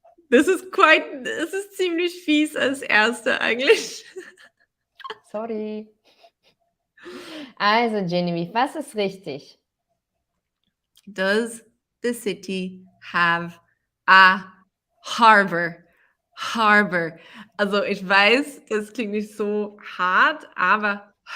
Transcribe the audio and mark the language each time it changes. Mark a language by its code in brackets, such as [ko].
[de] Das ist ziemlich fies als Erste eigentlich. Sorry. Also, Genevieve, was ist richtig? [en] Does the city have a harbor? [de] Harbor. Also ich weiß, das klingt nicht so hart, aber